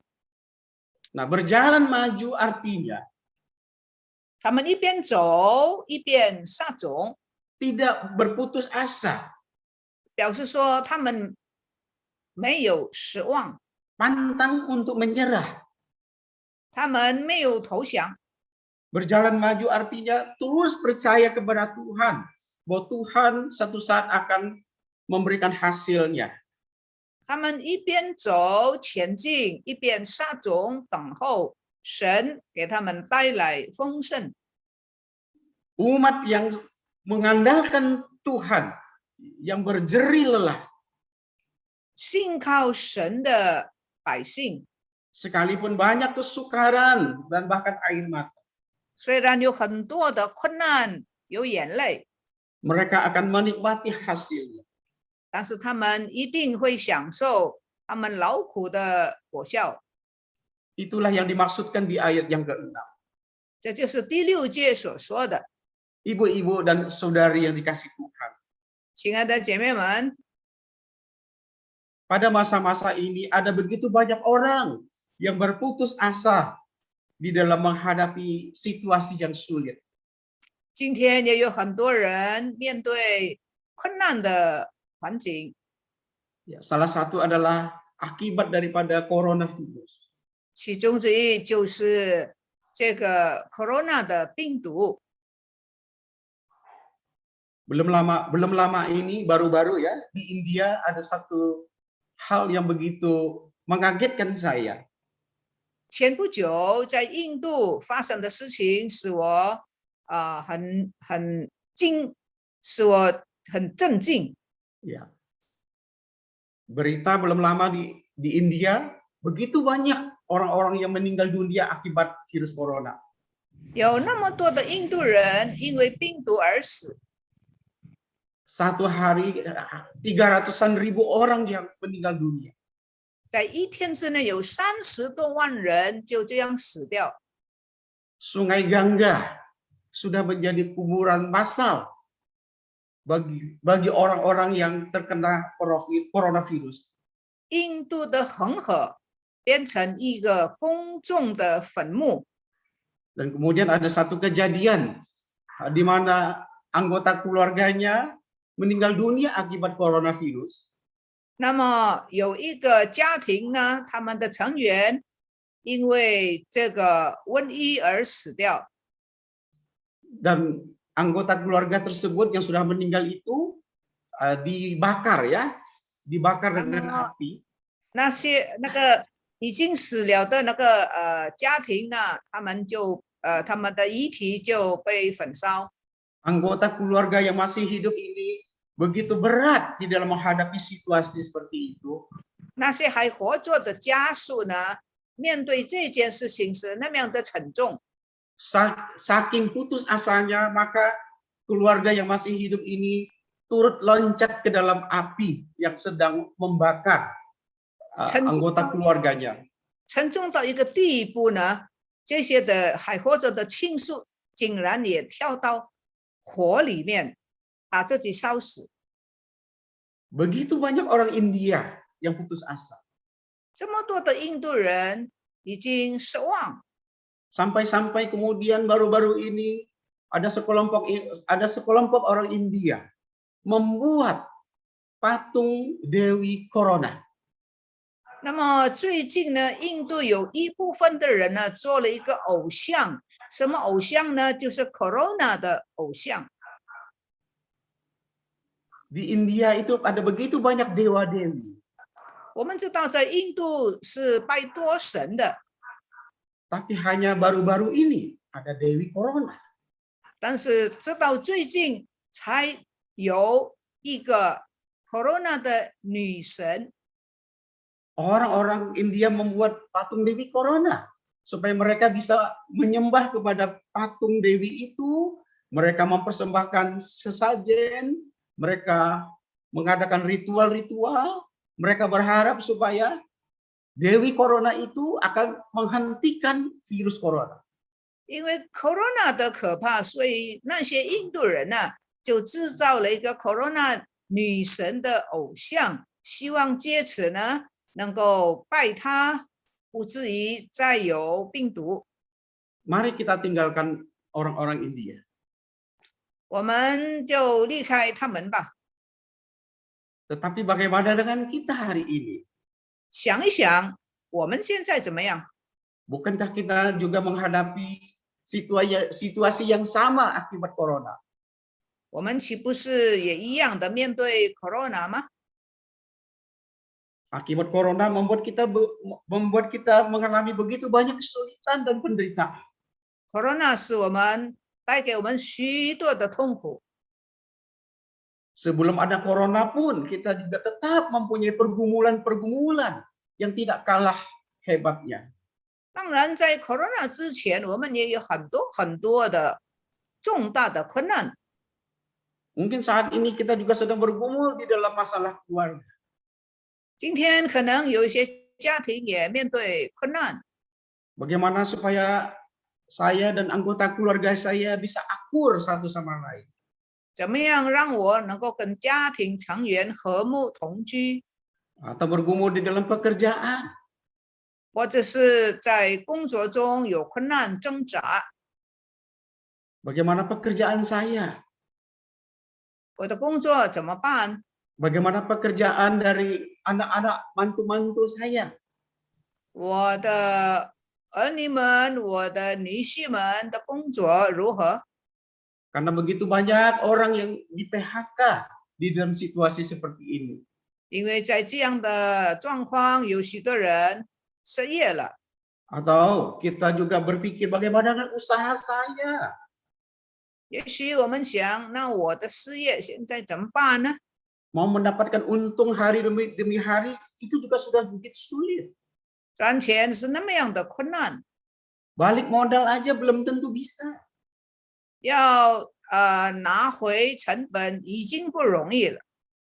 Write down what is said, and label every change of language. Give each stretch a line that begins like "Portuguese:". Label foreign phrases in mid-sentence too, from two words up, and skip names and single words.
Indonesian: Nah, berjalan maju artinya
Chinese: 他们一边走一边撒种，
Indonesian: tidak berputus asa,
Chinese: 表示说他们没有失望，
Indonesian: pantang untuk menyerah.
Chinese: 他们没有投降。
Indonesian: Berjalan maju artinya terus percaya kepada Tuhan, bahwa Tuhan satu saat akan memberikan hasilnya.
Chinese: 他们一边走前进，一边撒种等候神给他们带来丰盛。
Indonesian: Umat yang mengandalkan Tuhan, yang berjerih lelah,
Chinese: 信靠神的百姓，
Indonesian: sekalipun banyak kesukaran dan bahkan air mata,
Chinese: 虽然有很多的困难，有眼泪，
Indonesian: mereka akan menikmati hasilnya.
Chinese: 但是他们一定会享受他们劳苦的果效。
Indonesian: Itulah yang dimaksudkan di ayat yang ke-6.
Chinese: 这就是第6节所说的。
Indonesian: Ibu-ibu dan saudari yang dikasih Tuhan.
Chinese: 亲爱的姐妹们，
Indonesian: Pada masa-masa ini ada begitu banyak orang yang berputus asa di dalam menghadapi situasi yang sulit.
Chinese: 今天也有很多人面对困难的环境，
Indonesian: Ya, salah satu adalah akibat daripada coronavirus.
Chinese: 其中之一就是这个 corona 的病毒。
Indonesian: Belum lama ini baru-baru ya di India ada satu hal yang begitu mengagetkan saya.
Chinese: 前不久在印度发生的事情使我使我很震惊。
Indonesian: Ya. Berita belum lama di India, begitu banyak orang-orang yang meninggal dunia akibat virus corona.
Chinese: 有那么多的印度人因为病毒而死，
Indonesian: Satu hari 300-an ribu orang yang meninggal dunia.
Chinese: 在一天之内有30多万人就这样死掉。
Indonesian: Sungai Gangga sudah menjadi kuburan massal bagi orang-orang yang terkena coronavirus.
Chinese: 印度的恒河变成一个公众的坟墓。
Indonesian: Dan kemudian ada satu kejadian di mana anggota keluarganya meninggal dunia akibat coronavirus.
Chinese: 那么有一个家庭呢，他们的成员因为这个瘟疫而死掉。
Indonesian: Dan anggota keluarga tersebut yang sudah meninggal itu dibakar ya, dibakar dengan api.
Chinese: 那个已经死了的那个家庭呢，他们的遗体就被焚烧。
Indonesian: Anggota keluarga yang masih hidup ini begitu berat di dalam menghadapi situasi seperti itu.
Chinese: 那些还活着的家属呢，面对这件事情是那么样的沉重。
Indonesian: Saking putus asanya, maka keluarga yang masih hidup ini turut loncat ke dalam api yang sedang membakar anggota keluarganya.
Chinese: 沉重到一个地步呢，这些的还活着的亲属竟然也跳到火里面，把自己烧死。
Indonesian: Begitu banyak orang India yang putus asa.
Chinese: 这么多的印度人已经失望。
Indonesian: Sampai-sampai kemudian baru-baru ini ada sekelompok orang India membuat patung Dewi Corona.
Chinese: 那么最近呢，印度有一部分的人呢做了一个偶像，什么偶像呢？就是 Corona 的偶像。
Indonesian: Di India itu ada begitu banyak dewa-dewi.
Chinese: 我们知道在印度是拜多神的，
Indonesian: Tapi hanya baru-baru ini ada Dewi Corona.
Chinese: 但是直到最近才有一个 Corona 的女神。
Indonesian: Orang-orang India membuat patung Dewi Corona supaya mereka bisa menyembah kepada patung Dewi itu. Mereka mempersembahkan sesajen, mereka mengadakan ritual-ritual, mereka berharap supaya Dewi Corona itu akan menghentikan virus corona.
Chinese: 因为 Corona 的可怕，所以那些印度人呢就制造了一个 Corona 女神的偶像，希望借此呢能够拜她，不至于再有病毒。
Indonesian: Mari kita tinggalkan orang-orang India.
Chinese: 我们就离开他们吧。
Indonesian: Tetapi bagaimana dengan kita hari ini?
Chinese: 想一想，我们现在怎么样？
Indonesian: Bukankah kita juga menghadapi situasi yang sama akibat corona?
Chinese: 我们岂不是也一样的面对 Corona 吗？
Indonesian: Akibat corona membuat kita mengalami begitu banyak kesulitan dan penderitaan.
Chinese: Corona 使我们带给我们许多的痛苦。
Indonesian: Sebelum ada corona pun kita juga tetap mempunyai pergumulan-pergumulan yang tidak kalah hebatnya.
Chinese: 当然，在 Corona 之前，我们也有很多的重大的困难。
Indonesian: Mungkin saat ini kita juga sedang bergumul di dalam masalah keluarga.
Chinese: 今天可能有一些家庭也面对困难，
Indonesian: Bagaimana supaya saya dan anggota keluarga saya bisa akur satu sama lain.
Chinese: 怎么样让我能够跟家庭成员和睦同居，
Indonesian: Atau bergumul di dalam pekerjaan.
Chinese: 或者是在工作中有困难挣扎，
Indonesian: Bagaimana pekerjaan saya?
Chinese: 我的工作怎么办？
Indonesian: Bagaimana pekerjaan dari anak-anak mantu-mantu saya?
Chinese: 我的儿女们、我的女婿们的工作如何？
Indonesian: Karena begitu banyak orang yang di PHK di dalam situasi seperti ini.
Chinese: 因为在这样的状况，有许多人失业了。
Indonesian: Atau kita juga berpikir bagaimana dengan usaha saya?
Chinese: 也许我们想，那我的事业现在怎么办呢？
Indonesian: Mau mendapatkan untung hari demi hari itu juga sudah begitu sulit.
Chinese: 赚钱是那么样的困难，
Indonesian: Balik modal aja belum tentu bisa.
Chinese: 要拿回成本已经不容易了。